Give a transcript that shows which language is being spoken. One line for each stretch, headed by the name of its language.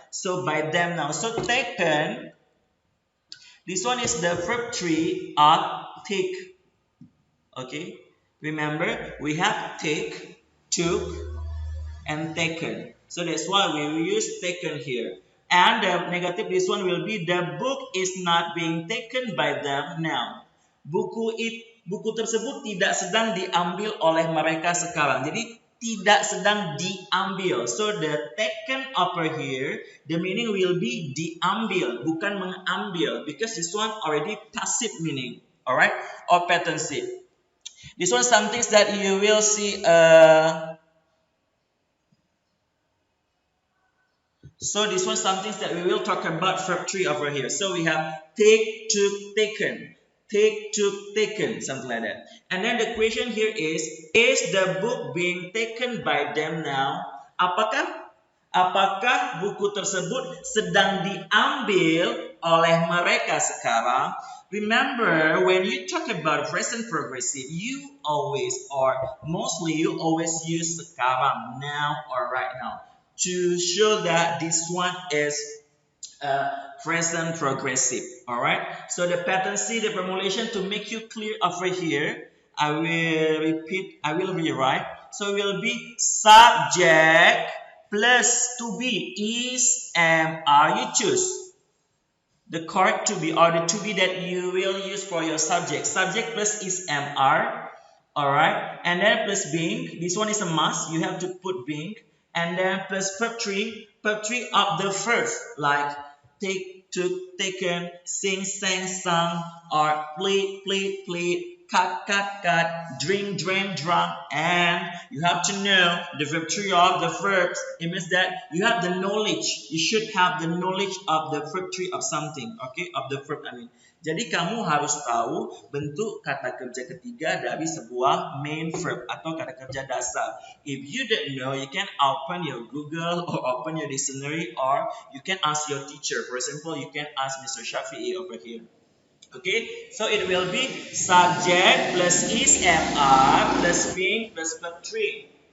English: So, by them now. So, taken, this one is the verb 3 of take. Okay? Remember, we have take, took, and taken. So that's why we will use taken here. And the negative, this one will be the book is not being taken by them now.
Indonesian: Buku tersebut tidak sedang diambil oleh mereka sekarang. Jadi tidak sedang diambil.
English: So the taken over here, the meaning will be
Indonesian: diambil, bukan mengambil,
English: because this one already passive meaning. Alright? Or pattern C. This one something that you will see so this one something that we will talk about verb 3 over here. So we have take, took, taken. Take, took, taken. Something like that. And then the question here is the book being taken by them now? Apakah buku tersebut sedang diambil oleh mereka sekarang? Remember, when you talk about present progressive, you always or mostly you always use sekarang, now or right now, to show that this one is present progressive. Alright, so the pattern C, the formulation to make you clear over here, I will rewrite. So it will be subject plus to be is are, you choose the correct to be or the to be that you will use for your subject. Subject plus is are. Alright, and then plus being, this one is a must, you have to put being, and then plus verb 3 of the first, like take, took, taken, sing, sang, sung, or play, played, played, cut, drink, drank, drunk, and you have to know the verb 3 of the verbs. It means that you have the knowledge, you should have the knowledge of the verb 3 of something, okay, of the verb I mean.
Indonesian: Jadi kamu harus tahu bentuk kata kerja ketiga dari sebuah main verb atau kata kerja dasar.
English: If you don't know, you can open your Google or open your dictionary, or you can ask your teacher. For example, you can ask Mr. Shafi'i over here. Okay, so it will be subject plus is plus being plus verb 3.